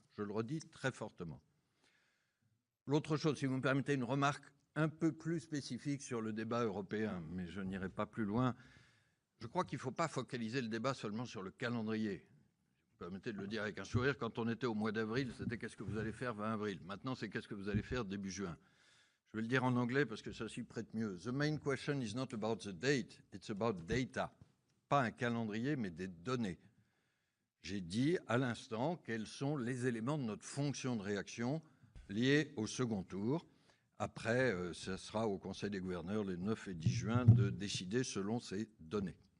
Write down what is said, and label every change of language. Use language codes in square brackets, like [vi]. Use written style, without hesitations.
[fr] Je le redis très fortement. L'autre chose, si vous me permettez une remarque un peu plus spécifique sur le débat européen, mais je n'irai pas plus loin, je crois qu'il ne faut pas focaliser le débat seulement sur le calendrier. Vous me permettez de le dire avec un sourire, quand on était au mois d'avril, c'était qu'est-ce que vous allez faire 20 avril. Maintenant, c'est qu'est-ce que vous allez faire début juin. Je vais le dire en anglais parce que ça s'y prête mieux. [en] The main question is not about the date, it's about data. [fr] Pas un calendrier, mais des données. J'ai dit à l'instant quels sont les éléments de notre fonction de réaction liés au second tour. Après, ce sera au Conseil des gouverneurs les 9 et 10 juin de décider selon ces données.